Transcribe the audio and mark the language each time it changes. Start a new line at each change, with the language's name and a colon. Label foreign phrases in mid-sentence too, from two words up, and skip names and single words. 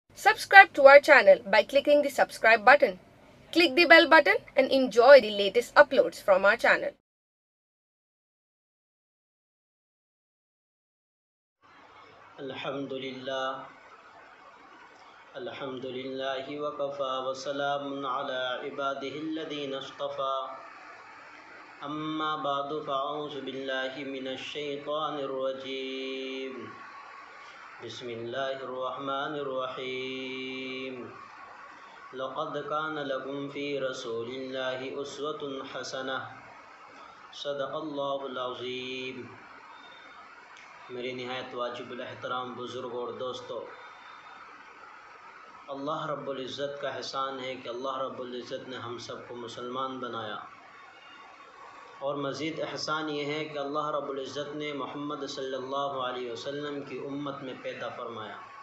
English: Subscribe to our channel by clicking the subscribe button. Click the bell button and enjoy the latest uploads from our channel.
Arabic: الحمد لله وكفى وسلام على عباده الذين اصطفى. أما بعد فأعوذ بالله من الشيطان الرجيم. بسم الله الرحمن الرحيم. لقد كان لكم في رسول الله أسوة حسنة. صدق الله العظيم.
Urdu: میری نہایت واجب الاحترام بزرگوں اور دوستوں، اللہ رب العزت کا احسان ہے کہ اللہ رب العزت نے ہم سب کو مسلمان بنایا، اور مزید احسان یہ ہے کہ اللہ رب العزت نے محمد
Arabic: صلی اللہ علیہ وسلم
Urdu: کی امت میں پیدا فرمایا۔